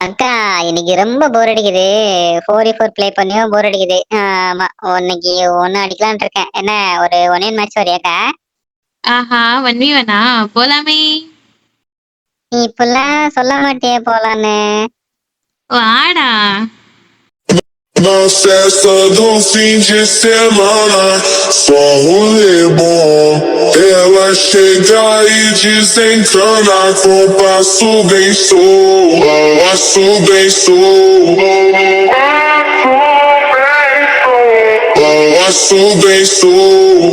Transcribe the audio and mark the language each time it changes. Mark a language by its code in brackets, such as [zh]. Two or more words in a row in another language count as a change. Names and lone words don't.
[ta] அக்கா இன்னைக்கு ரொம்ப போர் அடிக்குது. 4v4 ப்ளே பண்ணியும் போர் அடிக்குது. ஆமா, இன்னைக்கு ஒன்னு அடிக்கலான் இருக்கேன். என்ன ஒரு 1v1 மேட்ச் வரையாக்கா? ஆஹா, 1v1ஆ? போலாமே. நீ இப்பெல்லாம் சொல்ல மாட்டியே போலான்னு. வாடா. [pt] Não cessa do fim de semana, só rolê bom. Ela chega e desencana com passo bem solto, passo bem solto, passo bem solto.